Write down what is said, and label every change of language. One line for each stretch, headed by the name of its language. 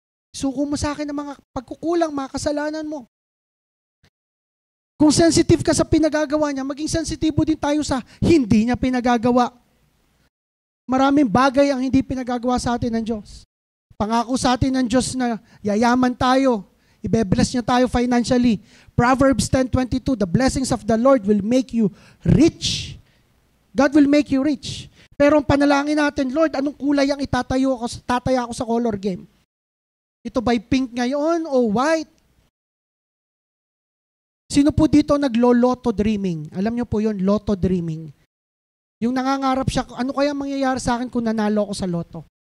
Filipino: Suko mo sa akin ng mga pagkukulang, mga kasalanan mo. Kung sensitive ka sa pinagagawa niya, maging sensitibo din tayo sa hindi niya pinagagawa. Maraming bagay ang hindi pinagagawa sa atin ng Diyos. Pangako sa atin ng Diyos na yayaman tayo. Ibe-bless niya tayo financially.
English: Proverbs 10:22, the blessings of the Lord will make you rich. God will make you rich.
Filipino: Pero ang panalangin natin, Lord, anong kulay ang tataya ako sa color game? Ito ba'y pink ngayon o white? Sino po dito naglo-lotto dreaming? Alam niyo po yun, lotto dreaming. Yung nangangarap siya, ano kaya mangyayari sa akin kung nanalo ako sa lotto?